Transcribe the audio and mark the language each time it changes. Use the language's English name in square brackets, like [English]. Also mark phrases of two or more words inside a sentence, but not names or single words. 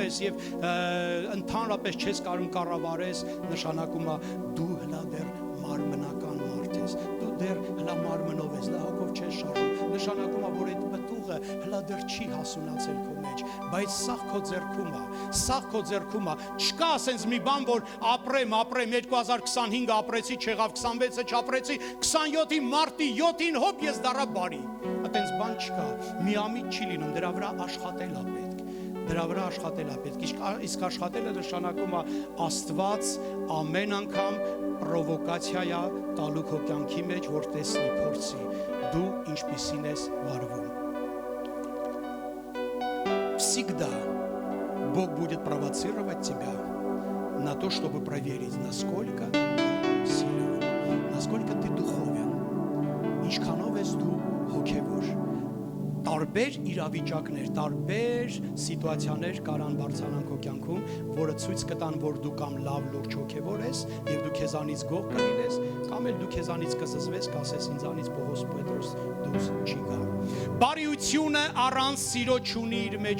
[Armenian] ես եւ ընդհանրապես չես կարող կառավարես, նշանակում է դու հլա դեռ մարմնական մարդ ես, դու դեռ հլա մարմնով ես, դա հոգով չես շարժում, նշանակում է, որ այդ պտուղը հլա դեռ չի հասունացել քո մեջ, բայց սաղ քո ձեռքում է, չկա ասենց մի բան, որ ապրեմ, 2025 ապրեցի, չեղավ 26-ը չապրեցի, 27-ի մարտի 7-ին հոպ ես դառա բարի, այտենց բան չկա, միամիտ չի լինում, դրա վրա աշխատել է պետք, իսկ աշխատելը նշանակում է Աստված ամեն անգամ պրովոկացիա է տալու քո կյանքի մեջ, որ տեսնի, փորձի, դու ինչպիսին ես վարվում։ [Russian] Всегда Бог будет провоцировать тебя на то, чтобы проверить, насколько силен, насколько ты духовен, [Armenian] ինչքանով ես դու հոգևոր։ Տարբեր իրավիճակներ, տարբեր սիտուացիաներ կարան բարձրանան քո կյանքում, որը ցույց կտան, որ դու կամ լավ լուրջ հոգևոր ես, եւ դու քեզանից գող կլինես, կամ էլ դու քեզանից կզզվես, կասես ինձանից Պողոս Պետրոս դուրս չի գա։ Բարիությունը առանց սիրո չունի իր մեջ